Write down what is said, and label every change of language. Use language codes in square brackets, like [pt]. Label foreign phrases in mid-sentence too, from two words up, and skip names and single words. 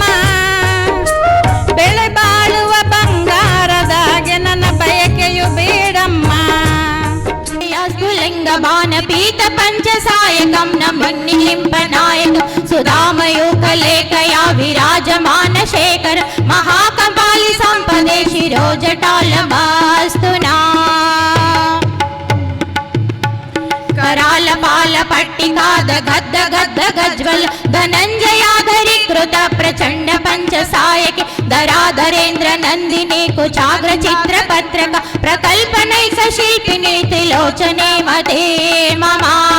[kn] ಬೆಳೆ ಬಾಳುವ ಬಂಗಾರದಾಗೆ ನನ್ನ ಬಯಕೆಯು ಬೇಡಮ್ಮ. [sa] ಲಿಂಗ ಬಾನ ಪೀತ ಪಂಚಸಾಯಕಂ ನಮನ್ನಿಲಿಂಪ ನಾಯಕ ಸುಧಾಮಯೂಕಲೇಖಯ ವಿರಾಜಮಾನ ಶೇಖರ ಮಹಾಕಪಾಲಿ ಸಂಪದೆ ಶಿರೋಜಟಾಲಮಾಸ್ತು ನಾ. कराल बाल पट्टिकाद गद्द गद्द गज्वल धनंजयाधरीकृत प्रचंड पंचसायके धराधरेन्द्र नंदिनी कुचाग्र चित्र पत्रक प्रकल्पनैक शिल्पिनी त्रिलोचने मते ममा.